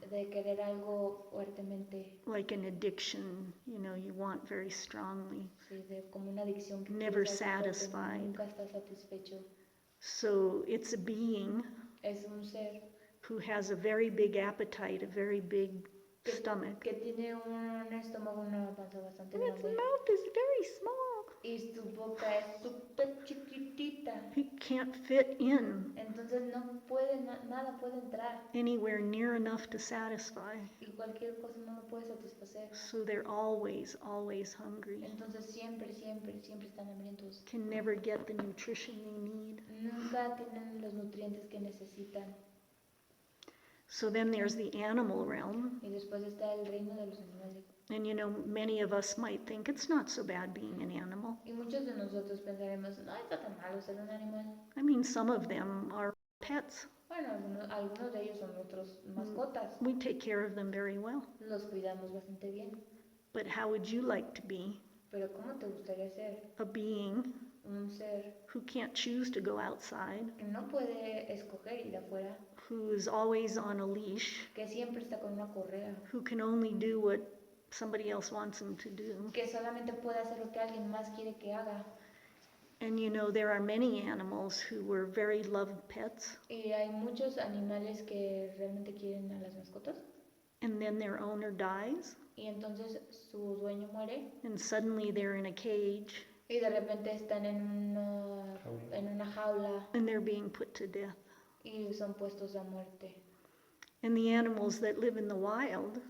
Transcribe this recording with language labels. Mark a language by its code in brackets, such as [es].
[es] de querer algo fuertemente, [en] like an addiction, you want very strongly. [es] sí, como una adicción que [en] Never [es] quieres algo fuerte, [en] satisfied. [es] nunca estás satisfecho. [en] So it's a being [es] Es un ser [en] who has a very big appetite, a very big stomach. [es] que tiene un estómago, una panza bastante [en] And its [es] grande [en] mouth is very small. [es] y su boca es súper chiquitita. [en] He can't fit in [es] Entonces no puede, nada puede entrar [en] anywhere near enough to satisfy. [es] y cualquier cosa no lo puede satisfacer. [en] So they're always, always hungry. [es] Entonces siempre están hambrientos. [en] Can never get the nutrition they need. [es] Nunca tienen los nutrientes que necesitan. [en] So then there's the animal realm. [es] Y después está el reino de los animales. [en] And many of us might think it's not so bad being an animal. [es] Y muchos de nosotros pensaremos, no está tan malo ser un animal. [en] I mean, some of them are pets. [es] Bueno, algunos de ellos son nuestros mascotas. [en] We take care of them very well. [es] Los cuidamos bastante bien. [en] But how would you like to be [es] Pero ¿cómo te gustaría ser [en] a being [es] un ser [en] who can't choose to go outside, [es] que no puede escoger ir afuera, [en] who is always on a leash, [es] que siempre está con una correa, [en] who can only do what somebody else wants him to do? [es] que solamente puede hacer lo que alguien más quiere que haga? [en] And you know, there are many animals who were very loved pets, [es] Y hay muchos animales que realmente quieren a las mascotas [en] and then their owner dies, [es] y entonces su dueño muere [en] and suddenly they're in a cage, [es] y de repente están en una jaula [en] and they're being put to death. [es] y son puestos a muerte. [en] And the animals that live in the wild